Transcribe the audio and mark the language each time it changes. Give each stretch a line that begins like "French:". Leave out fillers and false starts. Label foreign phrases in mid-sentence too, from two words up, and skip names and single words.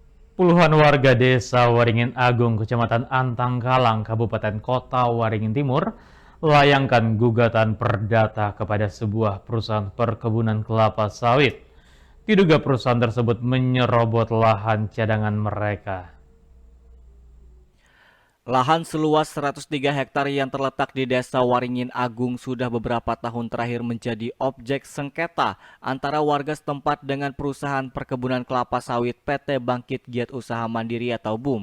Indonesian: Puluhan warga desa Waringin Agung, Kecamatan Antangkalang, Kabupaten Kota Waringin Timur, layangkan gugatan perdata kepada sebuah perusahaan perkebunan kelapa sawit. Diduga perusahaan tersebut menyerobot lahan cadangan mereka. Lahan seluas 103 hektar yang terletak di Desa Waringin Agung sudah beberapa tahun terakhir menjadi objek sengketa antara warga setempat dengan perusahaan perkebunan kelapa sawit PT Bangkit Giat Usaha Mandiri atau BUM.